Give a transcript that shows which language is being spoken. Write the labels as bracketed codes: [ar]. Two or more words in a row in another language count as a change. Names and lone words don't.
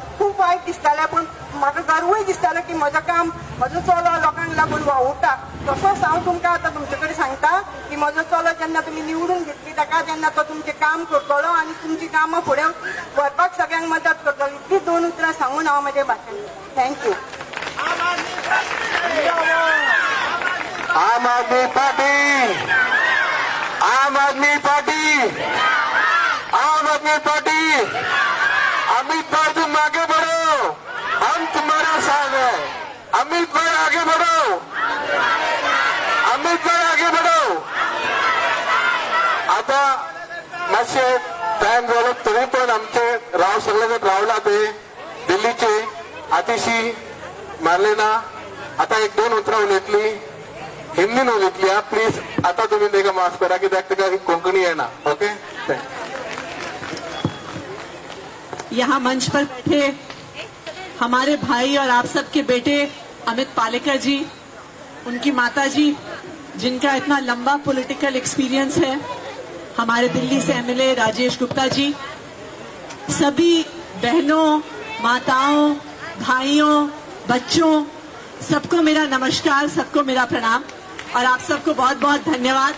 [kok] खूब वायट दिसतालें, पूण म्हाका गर्वूय दिसतालो की म्हजो काम म्हजो चलो लोकांक लागून वावुरता. तसोच हांव तुमकां आतां तुमचे कडेन सांगता की म्हजो चलो जेन्ना तुमी निवडून घेतली ताका तेन्ना तो तुमचें काम करतलो आनी तुमची कामां फुडें व्हरपाक सगळ्यांक मदत करतलो. इतली 2 उतरां सांगून हांव म्हजे भाशण थँक्यू. आम आदमी पार्टी, आम आदमी पार्टी, आम आदमी पार्टी. [hi] अमित भाई तुम आगे बढ़ो, हम तुम्हारे साथ हैं. अमित भाई आगे बढ़ो, अमित भाई आगे बढ़ो. [kok] आता मातशे टाइम जालो तरी पण आमचे सगळे जण रावला ते दिल्लीचे आतिशी मार्लेना आता 1-2 उतरां उलयतली हिंदीन उलयतली. प्लीज आता तुम्ही तेका माफ करा कित्याक तेका कोंकणी येना. ओके. [hi] यहाँ मंच पर बैठे हमारे भाई और आप सबके बेटे अमित पालेकर जी, उनकी माता जी जिनका इतना लंबा पॉलिटिकल एक्सपीरियंस है, हमारे दिल्ली से एमएलए राजेश गुप्ता जी, सभी बहनों, माताओं, भाइयों, बच्चों, सबको मेरा नमस्कार, सबको मेरा प्रणाम और आप सबको बहुत बहुत धन्यवाद.